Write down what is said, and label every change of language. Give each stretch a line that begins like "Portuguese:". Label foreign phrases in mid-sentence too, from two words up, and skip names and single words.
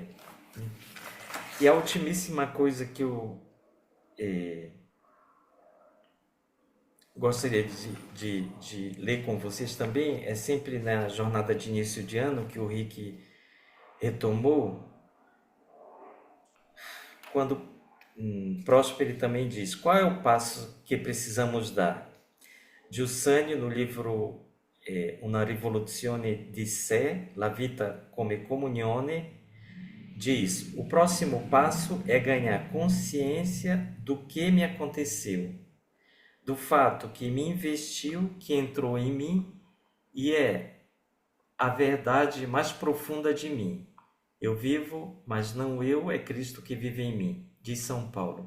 Portuguese: E a ultimíssima coisa que eu gostaria de ler com vocês também é sempre na jornada de início de ano que o Rick retomou. quando Próspero também diz, qual é o passo que precisamos dar? Giussani, no livro Una rivoluzione di sé, la vita come comunione, diz, o próximo passo é ganhar consciência do que me aconteceu, do fato que me investiu, que entrou em mim e é a verdade mais profunda de mim. Eu vivo, mas não eu, é Cristo que vive em mim, diz São Paulo.